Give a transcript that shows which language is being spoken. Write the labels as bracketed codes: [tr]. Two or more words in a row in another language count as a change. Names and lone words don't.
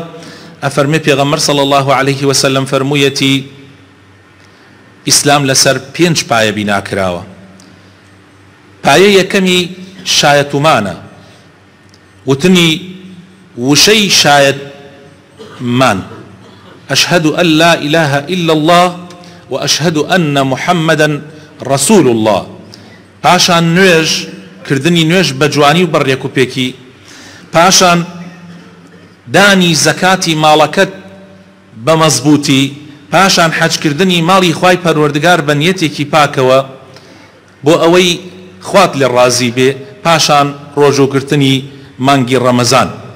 [ckb] ئەفەرمێ پێغەمبەر [ar] صلی الله عليه وسلم [ckb] فەرموویەتی ئیسلام لەسەر 5 پایە بینا کراوە. پایە یەکەمی شایەتومانە، وتنی وشەی شایەتمان، [ar] أشهد أن لا إله إلا الله وأشهد أن محمدا رسول الله. [ckb] پاشان نوێژ کردنی نوێژ بە جوانی و بەڕێک و پێکی، پاشان دانی زەکاتی ماڵەکەت بە مەزبوطی، پاشان حەجکردنی ماڵی خوای پەروەردگار بە نیەتێکی پاکەوە بۆ ئەوەی خوات لێ ڕازی بێ، پاشان ڕۆژوگرتنی مانگی ڕەمەزان.